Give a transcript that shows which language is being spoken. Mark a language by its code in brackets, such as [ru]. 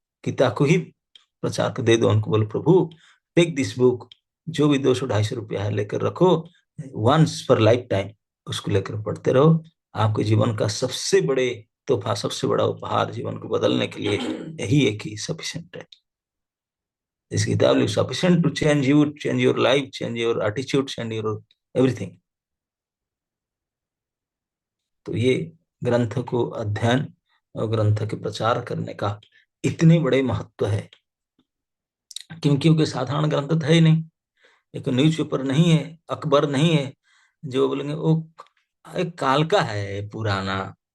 [hi] गीता को ही प्रचार को दे दो, उनको बोलो प्रभु [en] take this book, [hi] जो भी 200-250 रुपया है लेकर रखो, [en] once for life time [hi] उसको लेकर पढ़ते रहो। आपके जीवन का सबसे बड़े तोहफा, सबसे बड़ा उपहार जीवन को बदलने के लिए यही एक ही सफिशियंट है। [en] This kitab is sufficient to change you, change your life, change your attitude, change your everything. [hi] तो ये ग्रंथ को अध्ययन और ग्रंथ के प्रचार करने का इतने बड़े महत्व है, क्योंकि साधारण ग्रंथ तो है ही नहीं। एक न्यूज़पेपर नहीं है, अखबार नहीं है जो बोलेंगे वो एक काल का है पुराना।